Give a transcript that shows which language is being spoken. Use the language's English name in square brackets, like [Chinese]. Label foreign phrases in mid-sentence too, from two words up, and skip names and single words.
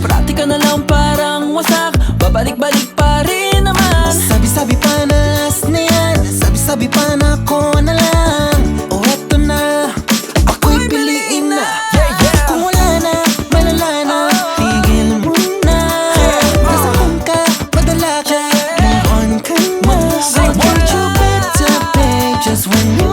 [Filipino] Parati ka na lang parang wasak, babalik-balik pa rin naman. Sabi-sabi pa na last na yan, sabi-sabi pa na ako na lang. O eto na, ako'y piliin na. Kung wala na, malala na, tigil mo na. Nasaktan ka, madala ka, [English] move on [Filipino] ka na. [English] I want you better, babe, just when